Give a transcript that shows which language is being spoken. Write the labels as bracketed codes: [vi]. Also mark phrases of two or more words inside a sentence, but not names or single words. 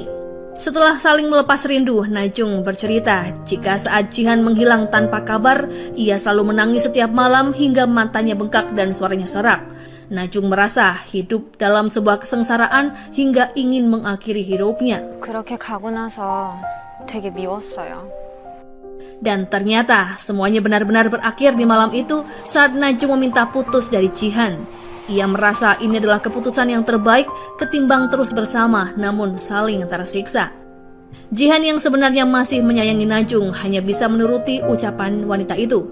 [id] Setelah saling melepas rindu, Najung bercerita jika saat Jihan menghilang tanpa kabar, ia selalu menangis setiap malam hingga matanya bengkak dan suaranya serak. Najung merasa hidup dalam sebuah kesengsaraan hingga ingin mengakhiri hidupnya. [ko] 그렇게 가고 나서 되게 미웠어요. [id] Dan ternyata semuanya benar-benar berakhir di malam itu saat Najung meminta putus dari Jihan. Ia merasa ini adalah keputusan yang terbaik ketimbang terus bersama namun saling tersiksa. Jihan yang sebenarnya masih menyayangi Najung hanya bisa menuruti ucapan wanita itu.